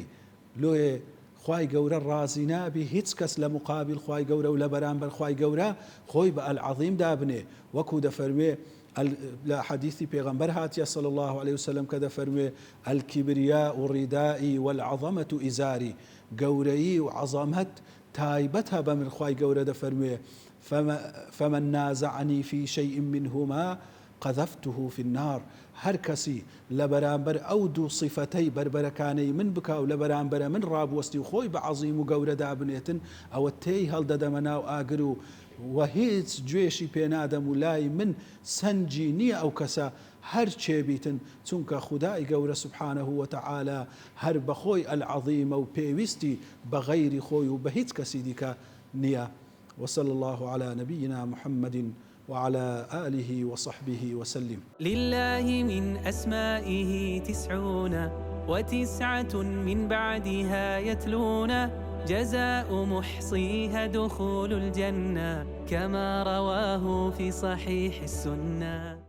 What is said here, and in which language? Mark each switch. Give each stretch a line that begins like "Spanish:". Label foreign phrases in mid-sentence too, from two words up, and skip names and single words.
Central Kurdish: لۆیە خوای گەورە ڕازی نابی هیچ کەس لە مقابل خوای گەورە و لە بەرامبەر خوای گەورە خۆی بە العەظیم دابنێ. وەکو دەفەرموێ لە حەدیثی پێغەمبەر هاتیە
Arabic: صلی الله عليه وسلم
Central Kurdish: کە دەفەرموێ
Arabic: الكبرياء ردائي والعظمة إزاري.
Central Kurdish: گەورەیی و عەظەمەت تایبەتە بە من خوای گەورە دەفەرموێ
Arabic: فمن نازعني في شيء منهما قذفته في النار.
Central Kurdish: هەر کەسی لە بەرامبەر ئەو دوو صیفەتەی بربەرەکانەی من بکا و لە بەرامبەرە من ڕابوەستی و خۆی بە عەظیم و گەورە دابنێتن ئەوە تێی هەڵدەدەمە ناو ئاگر و هیچ گوێشی پێنادەم و لای من سەنجی نییە ئەو کەسە هەر چێبیتن چونکە خودای گەورە
Arabic: سبحانه وتعالى
Central Kurdish: هەر بەخۆی العەظیمە و پێویستی بە غەیری خۆی و بە هیچ کەسی دیکە نییە.
Arabic: وصلى الله على نبينا محمد وعلى آله وصحبه وسلم. لله من أسمائه 99 من بعدها يتلون، جزاء محصيها دخول الجنة كما رواه في صحيح السنة.